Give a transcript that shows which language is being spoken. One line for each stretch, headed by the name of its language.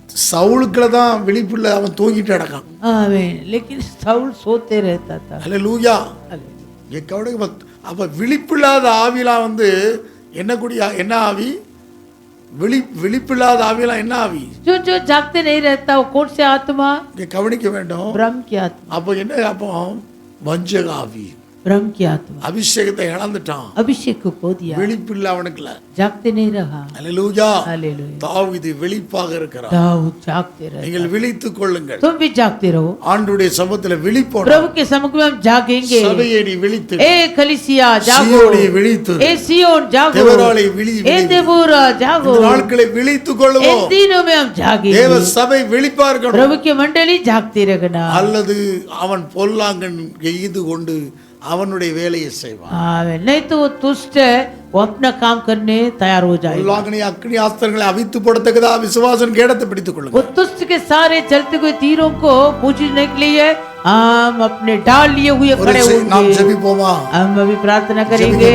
Tamil: சவுலுக்குள்ள தான் விழிப்பு இல்ல, அவன் தூங்கிட்டு அடக்கான்.
Hindi: आमीन. लेकिन साउल सोते रहता था.
Tamil: அல்லேலூயா. இங்க கவனிங்க, அப்ப விழிப்பில்லாத ஆவிலாம் என்ன குடியா என்ன ஆவி? விழிப்பில்லாத ஆவியெல்லாம் என்ன ஆவி?
Hindi: जो जागते नहीं रहता वो कौन से आत्मा?
Tamil: கவனிக்க வேண்டும்.
Hindi: ब्रह्म की आत्मा।
Tamil: அப்போ என்ன? அப்போ வஞ்சக ஆவி,
Hindi: ब्रह्म की आत्मा।
Tamil: அபிஷேகத்தை இழந்துட்டான்,
Hindi: अभिषेक को खो दिया,
Tamil: விழிப்பில்ல அவனுக்குல,
Hindi: जागते नहीं रहा।
Tamil: அல்லேலூயா.
Hindi: हालेलुया।
Tamil: தாவீது விழிப்பாக இருக்கிறார்.
Hindi: दाऊद जागते रहे।
Tamil: நீங்கள் விழித்துக் கொள்ளுங்கள்.
Hindi: तुम भी जागते रहो।
Tamil: ஆண்டவருடைய சமூகத்தில் விழிப்போம்.
Hindi: प्रभु के सम्मुख में हम जागेंगे।
Tamil: சபையை நீ விழித்து,
Hindi: ए कलीसिया जागो,
Tamil: சீயோனை விழித்து,
Hindi: ए सियोन जागो,
Tamil: தேவராலே விழி,
Hindi: ए देवरा जागो।
Tamil: இந்த நாட்களை விழித்துக் கொள்ளுவோம்.
Hindi: इन दिनों में हम जागेंगे।
Tamil: தேவ சபை விழிப்பா இருக்கணும்.
Hindi: प्रभु की मंडली जागती रखना।
Tamil: அல்லது அவன் பொல்லாங்கன் எய்து கொண்டு அவனுடைய வேலையை செய்வான்.
Hindi: नहीं तो वो दुष्ट है, वो अपना काम करने तैयार हो जाएगा।
Tamil: பொல்லாங்கனை அக்னி ஆஸ்திரங்களை அவித்து போடத்தக்கதா விசுவாசன் கேடத்தை பிடித்துக் கொள்ளுங்க.
Hindi: वो दुष्ट के सारे चलते हुए तीरों को बूझने के लिए हम अपने डाल लिए हुए खड़े
Tamil: நாம்
Hindi: होंगे।
Tamil: ஜெபிப்போமா?
Hindi: हम अभी प्रार्थना करेंगे।